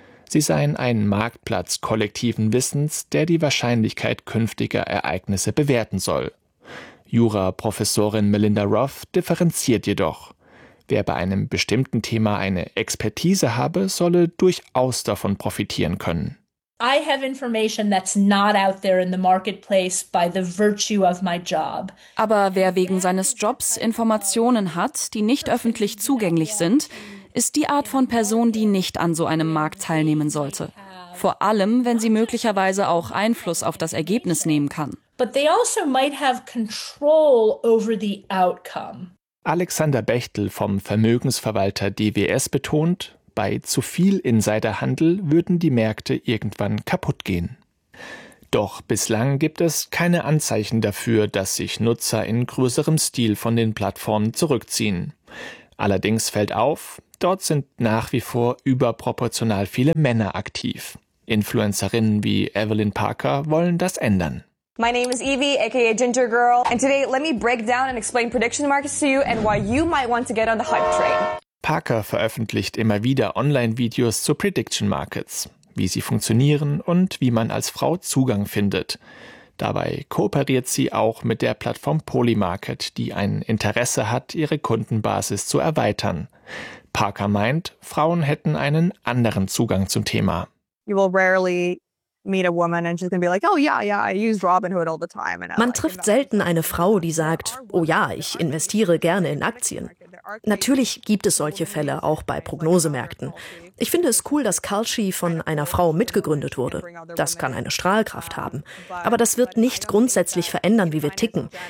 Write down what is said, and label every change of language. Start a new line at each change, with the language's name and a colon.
German: Sie seien ein Marktplatz kollektiven Wissens, der die Wahrscheinlichkeit künftiger Ereignisse bewerten soll. Juraprofessorin Melinda Roth differenziert jedoch. Wer bei einem bestimmten Thema eine Expertise habe, solle durchaus davon profitieren können.
English: I have information that's not out there in the marketplace by the virtue of my job.
German: Aber wer wegen seines Jobs Informationen hat, die nicht öffentlich zugänglich sind, ist die Art von Person, die nicht an so einem Markt teilnehmen sollte. Vor allem, wenn sie möglicherweise auch Einfluss auf das Ergebnis nehmen kann.
English: But they also might have control over the outcome.
German: Alexander Bechtel vom Vermögensverwalter DWS betont, bei zu viel Insiderhandel würden die Märkte irgendwann kaputt gehen. Doch bislang gibt es keine Anzeichen dafür, dass sich Nutzer in größerem Stil von den Plattformen zurückziehen. Allerdings fällt auf, dort sind nach wie vor überproportional viele Männer aktiv. Influencerinnen wie Evelyn Parker wollen das ändern.
English: My name is Evie, aka Ginger Girl, and today let me break down and explain prediction markets to you and why you might want to get on the hype train.
German: Parker veröffentlicht immer wieder Online-Videos zu Prediction Markets, wie sie funktionieren und wie man als Frau Zugang findet. Dabei kooperiert sie auch mit der Plattform Polymarket, die ein Interesse hat, ihre Kundenbasis zu erweitern. Parker meint, Frauen hätten einen anderen Zugang zum Thema.
English: You will rarely meet a woman and she's gonna be like, oh yeah, yeah, I use Robinhood all the time.
German: Man trifft selten eine Frau, die sagt, oh ja, ich investiere gerne in Aktien. Natürlich gibt es solche Fälle auch bei Prognosemärkten. Ich finde es cool, dass Kalshi von einer Frau mitgegründet wurde. Das kann eine Strahlkraft haben. Aber das wird nicht grundsätzlich verändern, wie wir ticken.